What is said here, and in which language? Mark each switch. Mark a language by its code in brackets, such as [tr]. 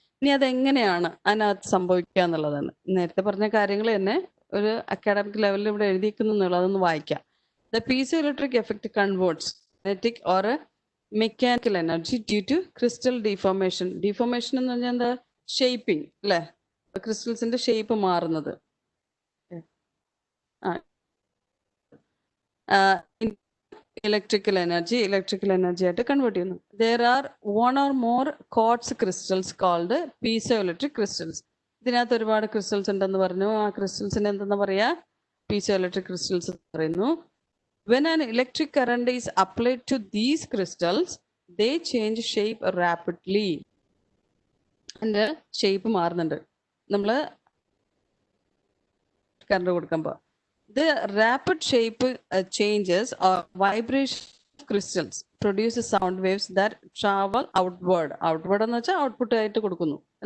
[ml] ഇനി അതെങ്ങനെയാണ് അതിനകത്ത് സംഭവിക്കുക എന്നുള്ളതാണ്. നേരത്തെ പറഞ്ഞ കാര്യങ്ങൾ തന്നെ ഒരു അക്കാഡമിക് ലെവലിൽ ഇവിടെ എഴുതിയിരിക്കുന്നു, അതൊന്ന് വായിക്കാം. [en] The piezoelectric effect converts kinetic or a mechanical energy due to crystal deformation. [ml] Deformation എന്ന് പറഞ്ഞാൽ എന്താ? ഷേപ്പിംഗ് അല്ലേ, ക്രിസ്റ്റൽസിന്റെ ഷേപ്പ് മാറുന്നത്. ഇലക്ട്രിക്കൽ എനർജി ആയിട്ട് കൺവേർട്ട് ചെയ്യുന്നു. [en] There are 1 or more quartz crystals called piezoelectric crystals. [ml] ഇതിനകത്ത് ഒരുപാട് ക്രിസ്റ്റൽസ് ഉണ്ടെന്ന് പറഞ്ഞു. ആ ക്രിസ്റ്റൽസിന് എന്തെന്ന് പറയാ? പീസോ ഇലക്ട്രിക് ക്രിസ്റ്റൽസ് പറയുന്നു. [en] When an electric current is applied to these crystals, they change shape rapidly. [ml] അതിന്റെ ഷേപ്പ് മാറുന്നുണ്ട് നമ്മൾ കറണ്ട് കൊടുക്കുമ്പോൾ. [en] The rapid shape changes or vibration of crystals produce sound waves that travel outward. [ml] Outward എന്ന് വെച്ചാൽ output ആയിട്ട് കൊടുക്കുന്നു.